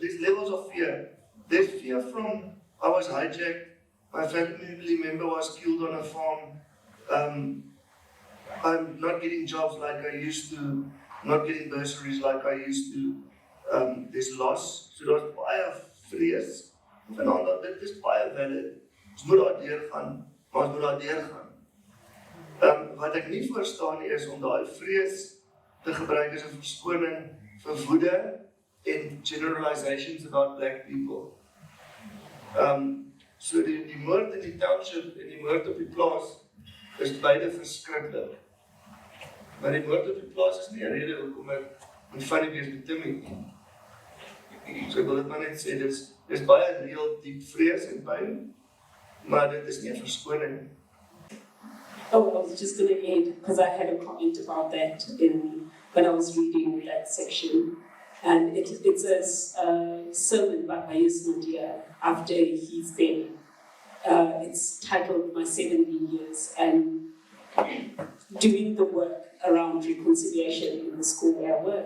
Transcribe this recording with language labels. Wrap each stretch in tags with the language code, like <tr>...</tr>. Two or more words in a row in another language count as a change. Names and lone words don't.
<en>There's levels of fear. There's fear from I was hijacked, my family member was killed on a farm. I'm not getting jobs like I used to, not getting bursaries like I used to. There's loss.</en> <af>So daar's baie vrees. Vanaand dit is baie valid. Ons moet daar deurgaan, maar ons moet daar deurgaan. Wat ek nie verstaan nie is om daai vrees te gebruik as 'n verskoning vir woede en</af> <en>generalizations about black people.</en> <af>So die moord in die township en die moord op die plaas is beide verskriklik. Maar die moord op die plaas is nie 'n rede hoekom ek moet funny wees met Timmy nie. So ek wil dit maar net sê, dis baie reël diep vrees en pyn, maar dit is nie 'n verskoning nie.</af> <en>Oh, I was just going to end because I had a comment about that when I was reading that section. And it's a sermon by Pius Nadia after his death. It's titled My 17 Years, and doing the work around reconciliation in the school where I work.</en>